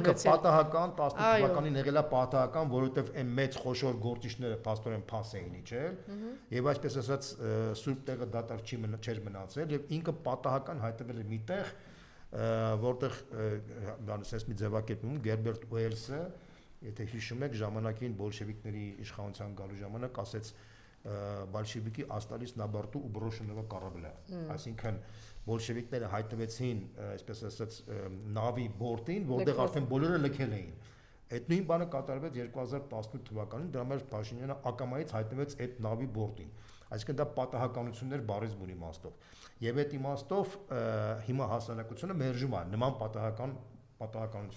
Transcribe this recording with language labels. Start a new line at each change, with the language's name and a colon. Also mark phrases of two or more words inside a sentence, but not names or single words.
Armenian: Ինքը պատահական 18 թվականին եղել է պատահական, որովհետև այն մեծ խոշոր գործիչները փաստորեն փաս էին իջել, եւ այսպես ասած սուրբ տեղը դատարկ չէր մնացել եւ ինքը պատահական հայտնվել է միտեղ, որտեղ բանսես մի ձևակերպում Գերբերտ Ուելսը, եթե հիշում եք, ժամանակին բոլշևիկների իշխանության գալու ժամանակ ասեց Բոլշևիկի
Russian: остались на борту у брошенного корабля,
Armenian: այսինքն բոլշևիկները հայտնվեցին, այսպես ասած, նավի բորտին, որտեղ արդեն բոլորը լքել էին։ Այդ նույն բանը կատարվեց 2018 թվականին, դրա համար Փաշինյանը ակամայից հայտնվեց այդ նավի բորտին։ Այսինքն դա պատահականություններ բառից բուն իմաստով։ Եվ այդ իմաստով հիմա հասարակությունը մերժում է նման պատահականություններից։